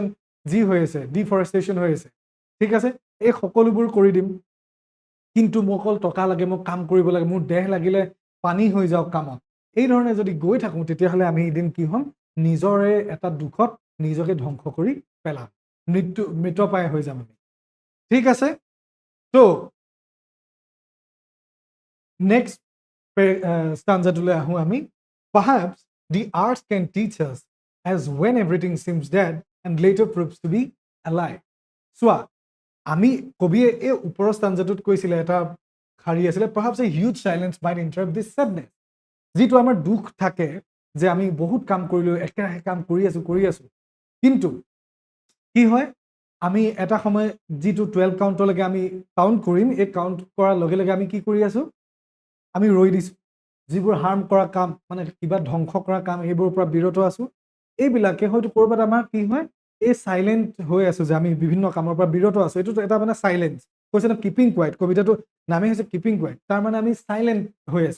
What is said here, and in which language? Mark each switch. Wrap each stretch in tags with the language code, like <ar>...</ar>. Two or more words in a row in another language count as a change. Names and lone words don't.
<as>যি হৈ আছে ডিফৰেষ্টেশ্যন হৈ আছে ঠিক আছে এই সকলোবোৰ কৰি দিম কিন্তু মোক অকল টকা লাগে মোক কাম কৰিব লাগে মোৰ দেহ লাগিলে পানী হৈ যাওক কামত এই ধৰণে যদি গৈ থাকোঁ তেতিয়াহ'লে আমি এদিন কি হ'ম নিজৰে এটা দুখত নিজকে ধ্বংস কৰি পেলাম মৃতপ্ৰায় হৈ যাম আমি ঠিক আছে</as> <en>So, next stanza</en> <as>তো আহোঁ আমি.</as> <en>Perhaps the arts can teach us as when everything seems dead and later proves to be alive. So,</en> <as>আমি কবিয়ে এই ওপৰৰ ষ্টাঞ্জাটোত কৈছিলে এটা শাৰী আছিলে,</as> <en>perhaps a huge silence might interrupt this sadness,</en> <as>যিটো আমাৰ দুখ থাকে যে আমি বহুত কাম কৰিলো, একেৰাহে কাম কৰি আছো, কিন্তু কি হয় আমি এটা সময় যিটো 12 কাউণ্টলৈকে আমি কাউণ্ট কৰিম, এই কাউণ্ট কৰাৰ লগে লগে আমি কি কৰি আছো, আমি ৰৈ দিছো, যিবোৰ হাৰ্ম কৰা কাম মানে কিবা ধ্বংস কৰা কাম সেইবোৰৰ পৰা বিৰত আছো, এইবিলাকে হয়তো ক'ৰবাত আমাৰ কি হয় এই সাইলেন্ট হৈ আছো যে আমি বিভিন্ন কামৰ পৰা বিৰত আছো, এইটো এটা মানে সাইলেন্স কৈছে না,</as> <en>keeping quiet,</en> <as>কবিতাটো নামে হৈছে</as> <en>keeping quiet,</en> <as>তাৰ মানে আমি সাইলেন্ট হৈ আছো।</as>